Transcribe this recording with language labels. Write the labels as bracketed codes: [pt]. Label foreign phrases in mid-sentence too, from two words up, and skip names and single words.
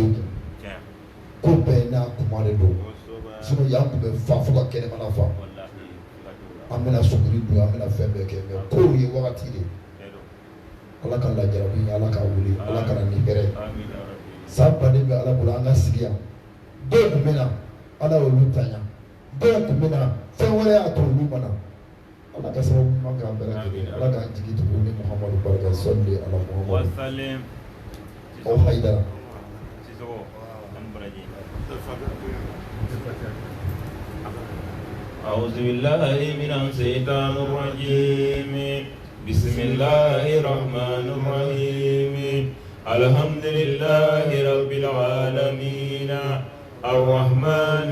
[bm] kun ko bɛɛ n'a kuma de don y'an kun bɛ fa fo ka kɛnɛmana fa an bɛna suguri dun an bɛna fɛn bɛɛ kɛ mais kow ye wagati de ala ka lajarabi ala ka wuli ala ka na ni hɛrɛ san baden bɛ ala bolo an ka sigi yan dɔw kun bɛ na ala y'olu tanya dɔw kun bɛ na fɛn wɛrɛ y'a to olu ma na ala ka sababu ɲuman k'an bɛɛ lajɛlen ala k'an jigi tugu ni muhamadu barika sɔli ala muhamadu aw hayidara [ar] أعوذ بالله من الشيطان الرجيم بسم الله الرحمن الرحيم الحمد لله رب العالمين الرحمن